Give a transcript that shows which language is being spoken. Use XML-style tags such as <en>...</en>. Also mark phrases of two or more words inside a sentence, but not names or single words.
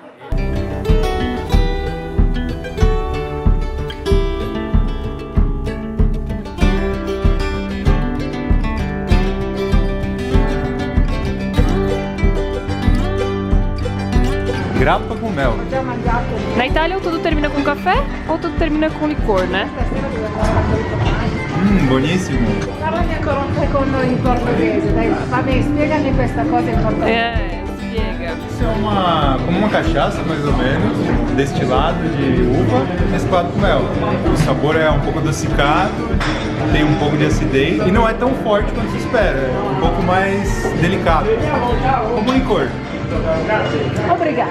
<pt>Grappa com mel. Na Itália ou tudo termina com café ou tudo termina com licor, né?</pt> <it>Buonissimo. Parlami ancora un secondo in portoghese, dai, fammi, spiegami questa cosa in portoghese. Spiega.</it> <pt>Isso é como uma cachaça, mais ou menos, destilado de uva, mesclado com mel. O sabor é um pouco adocicado, tem um pouco de acidez e não é tão forte quanto se espera, é um pouco mais delicado, como licor.</pt>